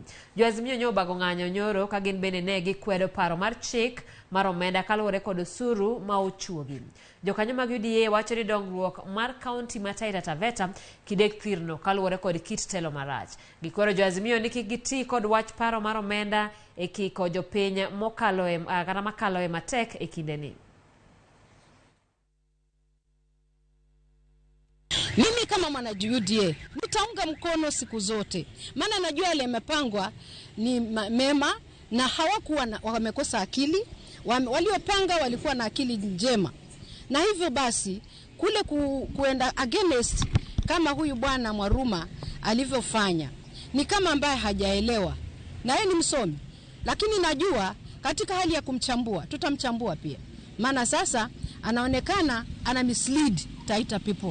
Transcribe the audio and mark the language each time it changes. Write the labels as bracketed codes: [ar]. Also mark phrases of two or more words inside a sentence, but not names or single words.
[luo] Jo Azimio nyo bago ng'anyo nyoro ka gin bende ne gikwedo paro mar chik mar omenda kaluwore kod osuru ma ochuogi. Jokanyo mag UDA wacho ni dongruok mar kaunti ma Taita Taveta kidek thirno kaluwore kod kit telo marach. Gikwero jo Azimio ni kik giti kod wach paro mar omenda e kiko jopiny makalo e matek e kindeni. [sw] Mimi kama mwana UDA nitaunga mkono siku zote, maana najua yale yamepangwa ni mema na hawakuwa wamekosa akili. Waliopanga walikuwa na akili njema, na hivyo basi kule kuenda against kama huyu bwana Mwaruma alivyofanya ni kama ambaye hajaelewa, na yeye ni msomi, lakini najua katika hali ya kumchambua tutamchambua pia, maana sasa anaonekana ana mislead Taita people.